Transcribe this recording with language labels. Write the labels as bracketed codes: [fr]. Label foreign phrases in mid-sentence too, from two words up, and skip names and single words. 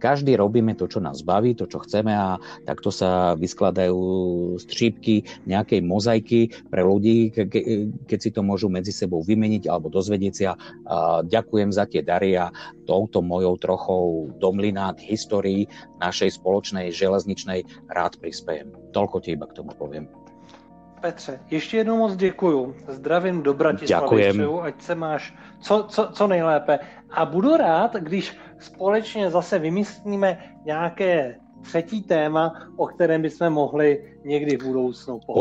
[sk] Každý robíme to, čo nás baví, to, čo chceme a takto sa vyskladajú střípky nejakej mozaiky pre ľudí, keď si to môžu medzi sebou vymeniť alebo dozvedieť si a ďakujem za tie dary a touto mojou trochou do mlyna k histórii našej spoločnej železničnej rád prispejem. Toľko ti iba k tomu poviem. [cs] Petře, ještě jednou moc děkuju. Zdravím do Bratislavy, přeju, ať se máš co nejlépe. A budu rád, když společně zase vymyslíme nějaké třetí téma, o kterém bychom mohli někdy v budoucnu pohovořit.